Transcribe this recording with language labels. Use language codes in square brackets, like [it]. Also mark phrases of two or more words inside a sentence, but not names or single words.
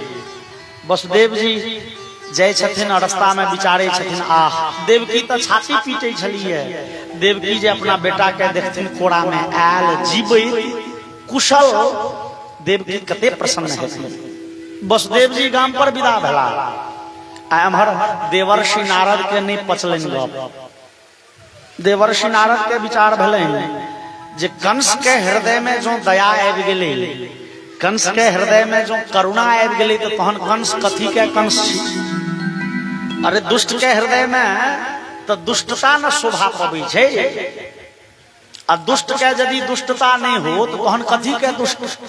[mai] वसुदेव जी जाय छथिन रास्ता में विचारे छथिन, आह देवकी तो छाती पीटे छलिए। देवकी जे अपना बेटा के देखथिन कोड़ा में आयल जीवे कुशल, देवकी कते प्रसन्न है। वसुदेव जी गांव पर विदा भेला। एम्हर देवर्षि नारद के नहीं पचलन गप। देवर्षि नारद के विचार भेलन जे कंस के हृदय में जो दया आबि गेलै, कंस के हृदय में जो करुणा आबि गेलै तो तहन कंस कथी के कंस छी। अरे दुष्ट के हृदय में तो दुष्टता न शोभा पबै छै, आ दुष्ट के यदि दुष्टता नहीं हो तो तहन कथी के दुष्ट।